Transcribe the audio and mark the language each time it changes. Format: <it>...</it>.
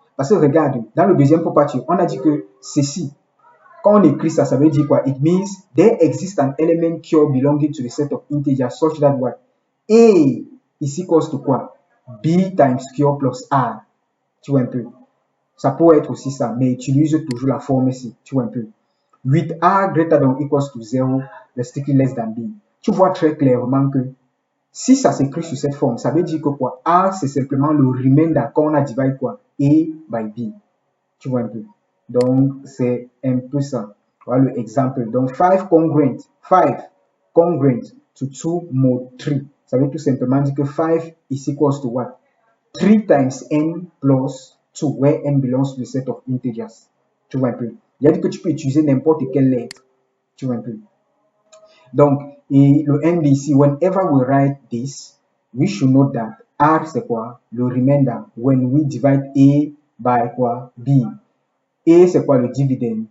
<fr>Parce que regarde, dans le deuxième property, on a dit que ceci, quand on écrit ça, ça veut dire quoi?</fr> <en>It means there exists an element cure belonging to the set of integers such that what? A is equals to</en> <fr>quoi? B times cure plus R. Tu vois un peu. Ça peut être aussi ça, mais utilise toujours la forme ici. Tu vois un peu.</fr> <en>8a greater than or equals to 0, strictly less than b.</en> <fr>Tu vois très clairement que si ça s'écrit sur cette forme, ça veut dire que quoi? A, c'est simplement le remainder qu'on a divisé quoi? A by b. Tu vois un peu. Donc, c'est un peu ça. Voilà l'exemple.</fr> <en>Donc, 5 congruent. 5 congruent to 2 mod 3.</en> <fr>Ça veut tout simplement dire que</fr> <en>5 is equals to what? 3 times n plus 2, where n belongs to the set of integers.</en> <fr>Tu vois un peu. Il a dit que tu peux utiliser n'importe quelle lettre. Tu vois un peu. Donc, et le n ici,</fr> <en>whenever we write this, we should know that</en> <fr>R c'est quoi? Le remainder.</fr> <en>When we divide A by quoi? B.</en> <fr>A c'est quoi? Le dividende.</fr>